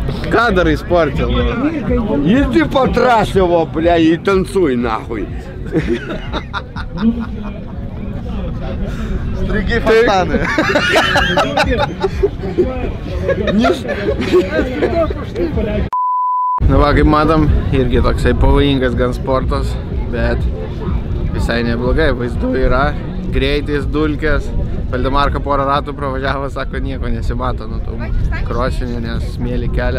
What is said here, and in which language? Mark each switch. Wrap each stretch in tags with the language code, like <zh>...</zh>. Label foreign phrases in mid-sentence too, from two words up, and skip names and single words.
<lt>Ką darai sporte?</lt> <ru>Иди по трассе его, бля, и танцуй нахуй. Стриги фонтаны.</ru> <lt>Nu va, kaip matom, irgi toksai pavojingas gan sportas, bet visai neblogai, vaizdų yra, greitis, dulkės. Valdemarka porą ratų pravažiavo, sako, nieko nesimato nuo tų krosinių, nes smėlį kelia.</lt>